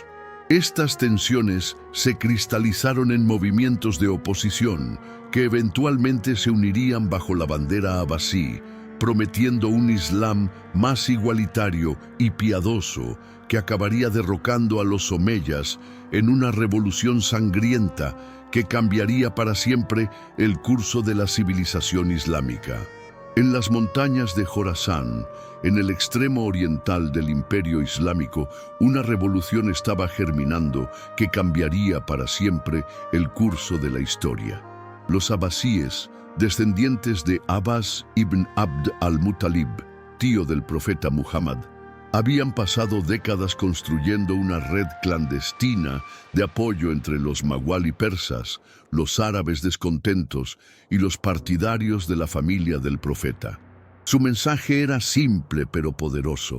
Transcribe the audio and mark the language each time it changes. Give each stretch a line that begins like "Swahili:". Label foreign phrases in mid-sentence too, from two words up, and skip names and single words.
Spanish: Estas tensiones se cristalizaron en movimientos de oposición que eventualmente se unirían bajo la bandera abasí, prometiendo un Islam más igualitario y piadoso que acabaría derrocando a los omeyas en una revolución sangrienta que cambiaría para siempre el curso de la civilización islámica. En las montañas de Jorasán, en el extremo oriental del Imperio Islámico, una revolución estaba germinando que cambiaría para siempre el curso de la historia. Los abasíes, descendientes de Abbas ibn Abd al-Muttalib, tío del profeta Muhammad, habían pasado décadas construyendo una red clandestina de apoyo entre los mawali persas, los árabes descontentos y los partidarios de la familia del profeta. Su mensaje era simple pero poderoso.